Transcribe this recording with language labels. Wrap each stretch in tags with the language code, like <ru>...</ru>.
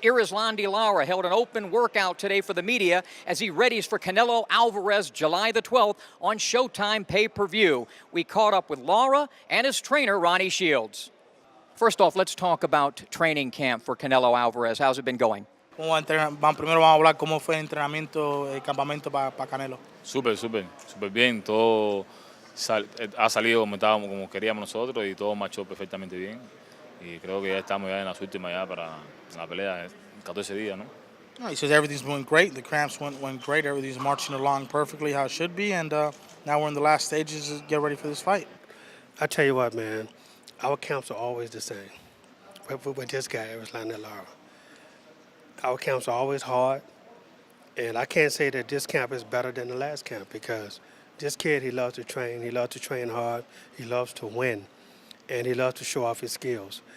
<en>Erislandy Lara held an open workout today for the media as he readies for Canelo Alvarez July the 12th on Showtime pay-per-view. We caught up with Lara and his trainer, Ronnie Shields. First off, let's talk about training camp for Canelo Alvarez. How's it been going?</en> <es>Primero vamos a hablar cómo fue el entrenamiento, el campamento para Canelo. Súper bien. Todo ha salido como queríamos nosotros y todo marchó perfectamente bien. Y creo que ya estamos ya en las últimas ya para la pelea, 14 días, ¿no?</es> <en>He says everything's going great. The cramps went great. Everything's marching along perfectly how it should be. And now we're in the last stages to get ready for this fight. I tell you what, man, our camps are always the same. With this guy, Erislandy Lara. Our camps are always hard, and I can't say that this camp is better than the last camp because this kid, he loves to train hard, he loves to win, and he loves to show off his skills.</en>